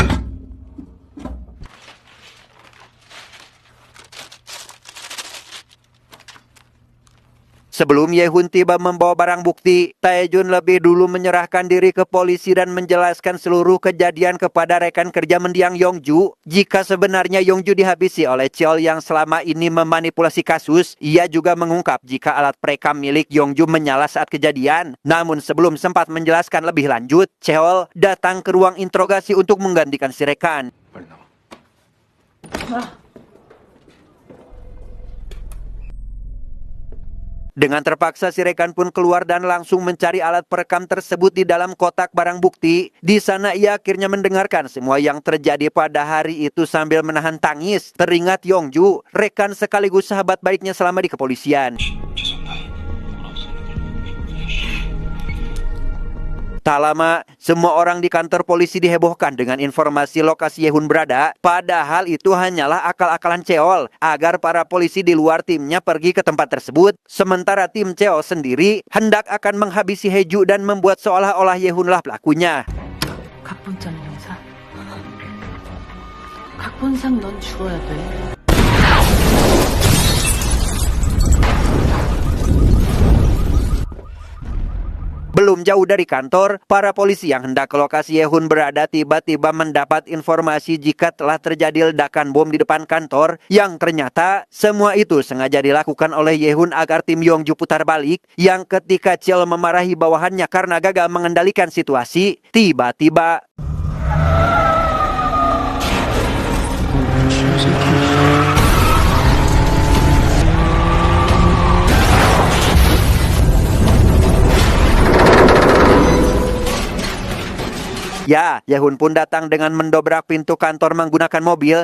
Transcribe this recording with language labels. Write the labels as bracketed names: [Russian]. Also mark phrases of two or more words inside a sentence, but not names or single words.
[Indonesian] Sebelum Yehun tiba membawa barang bukti, Taejun lebih dulu menyerahkan diri ke polisi dan menjelaskan seluruh kejadian kepada rekan kerja mendiang Yongju. Jika sebenarnya Yongju dihabisi oleh Cheol yang selama ini memanipulasi kasus, ia juga mengungkap jika alat perekam milik Yongju menyala saat kejadian. Namun sebelum sempat menjelaskan lebih lanjut, Cheol datang ke ruang interogasi untuk menggantikan si rekan. [Korean] 빨리 나와. [Indonesian] Dengan terpaksa si rekan pun keluar dan langsung mencari alat perekam tersebut di dalam kotak barang bukti. Di sana ia akhirnya mendengarkan semua yang terjadi pada hari itu sambil menahan tangis. Teringat Yongju, rekan sekaligus sahabat baiknya selama di kepolisian. Tak lama, semua orang di kantor polisi dihebohkan dengan informasi lokasi Yehun berada. Padahal itu hanyalah akal-akalan Cheol agar para polisi di luar timnya pergi ke tempat tersebut. Sementara tim Cheol sendiri hendak akan menghabisi Heju dan membuat seolah-olah Yehunlah pelakunya. [Korean] 각본장 형사. 각본상 넌 죽어야 돼. [Indonesian] Belum Belum jauh dari kantor, para polisi yang hendak ke lokasi Yehun berada tiba-tiba mendapat informasi jika telah terjadi ledakan bom di depan kantor yang ternyata semua itu sengaja dilakukan oleh Yehun agar tim Yongju putar balik yang ketika Cheol memarahi bawahannya karena gagal mengendalikan situasi, tiba-tiba ya, Yehun pun datang dengan mendobrak pintu kantor menggunakan mobil.